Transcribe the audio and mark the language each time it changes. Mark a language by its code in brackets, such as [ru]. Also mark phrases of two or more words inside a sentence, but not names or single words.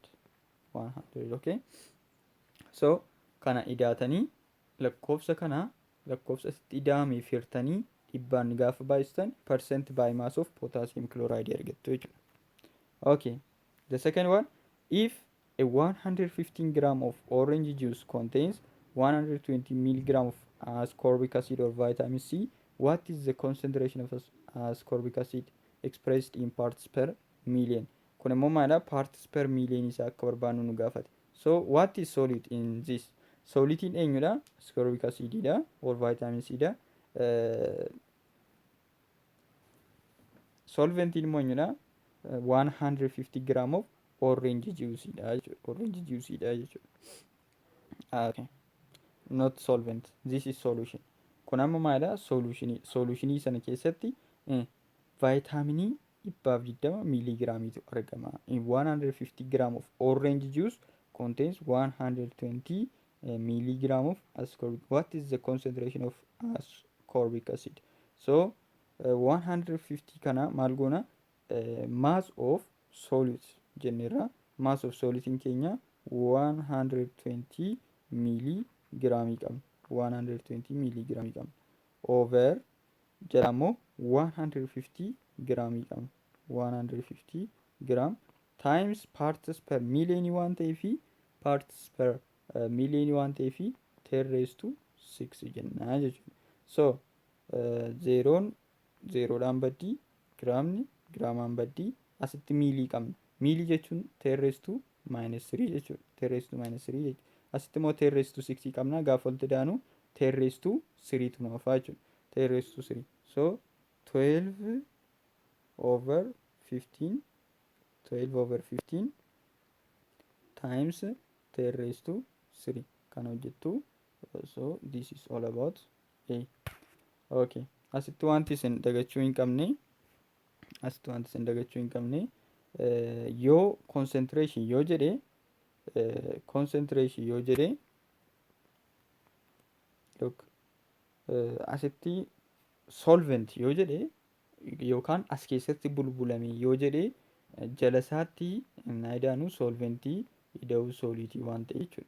[om] Okay, so kana idaatanii lakkoofsa kana lakkoofsa itti idaamee firtanii dhibbaan gaafa baay'istan [en] percent by mass of potassium chloride [om] argattu jechuudha. [en] Okay, the second one, if a 115 gram of orange juice contains 120 milligram of ascorbic acid or vitamin C, what is the concentration of ascorbic acid expressed in parts per million? [om] Kun immoo maadha [en] parts per million [om] isaa akka barbaannu nu gaafate. [en] So what is solid in this? Solid [om] in eenyudha? [en] Ascorbic acid dha or vitamin C dha. Solvent [om] immoo eenyudha? [en] 150 gram of orange juice [om] dha jechuudha. [en] Orange juice [om] dha jechuudha. [en] Okay, not solvent. This is solution. [om] Kun amma maadha solutionii sana keessatti vitaminii 120 milligramiitu argama. [en] In 150 gram of orange juice contains 120 milligram of ascorbic. What is the concentration of ascorbic acid? [om] So 150 kana maal goona [en] mass of solid [om] jenneerra. [en] Mass of solid [om] in keenya 120 milligramii qabna. 120 milligramii qabna over jedhamoo 150 gramii qabna. [en] 150 gram times parts per million [om] waan ta'eef [en] parts per million [om] waan ta'eef [en] 10 raised to 6 [om] jennaa jechuudha. So zeroon zeroodhaan baddii giraamni giraamaan baddii asitti miilii qabna. Miilii jechuun 10 [en] raised to minus [om] 3 jechuudha. [en] 10 raised to minus 3 [om] jechuudha. Asitti immoo [en] 10 raised to 6 qabna. [om] Gaafa walitti daanu 10 [en] raised to [om] 3 tu nu hafaa jechuudha. [en] 10 raised to 3. So 12 over 15 12 over 15 times 10 raised to 3 [om] kan hojjettu. [en] So this is all about A. Okay. [om] Asitti wanti isin dagachuu hin qabne yoo concentration yoo jedhe look asitti solvent yoo jedhe yookaan as keessatti bulbulame yoo jedhe jalasaatti naayidaanu solventii ida'uu sooliitii waan ta'e jechuudha.